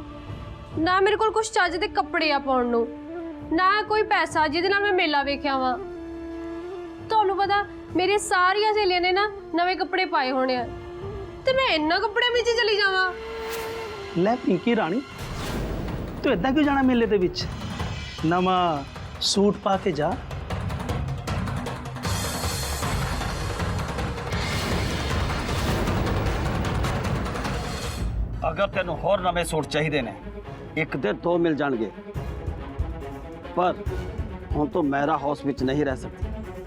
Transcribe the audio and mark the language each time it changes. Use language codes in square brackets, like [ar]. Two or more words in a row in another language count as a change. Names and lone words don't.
[pa] ਨਾ ਮੇਰੇ ਕੋਲ ਕੁਛ ਚੱਜ ਦੇ ਕੱਪੜੇ ਆ ਪਾਉਣ ਨੂੰ, ਨਾ ਕੋਈ ਪੈਸਾ ਜਿਹਦੇ ਨਾਲ ਮੈਂ ਮੇਲਾ ਵੇਖਿਆ ਵਾਂ। ਤੁਹਾਨੂੰ ਪਤਾ ਮੇਰੀਆਂ ਸਾਰੀਆਂ ਸਹੇਲੀਆਂ ਨੇ ਨਾ ਨਵੇਂ ਕੱਪੜੇ ਪਾਏ ਹੋਣੇ ਆ ਤੇ ਮੈਂ ਇੰਨਾ ਕੱਪੜਿਆਂ ਵਿੱਚ ਚਲੀ ਜਾਵਾਂ। ਲੈ ਪਿੰਕੀ ਰਾਣੀ ਤੂੰ ਇਦਾਂ ਕਿਉਂ ਜਾਣਾ ਮੇਲੇ ਦੇ ਵਿੱਚ? ਨਵਾਂ ਸੂਟ ਪਾ ਕੇ ਜਾ। ਅਗਰ ਤੈਨ ਹੋਰ ਨਵੇ ਸੂਟ ਚਾਹੀਏ ਨੇ ਇਕ ਦੇ ਦੋ ਮਿਲ ਜਾਏਂਗੇ ਪਰ ਹੁਣ ਤੋ ਮੇਰਾ ਹਾਊਸ ਵਿਚ ਨਹੀਂ ਰਹਿ ਸਕਦੀ।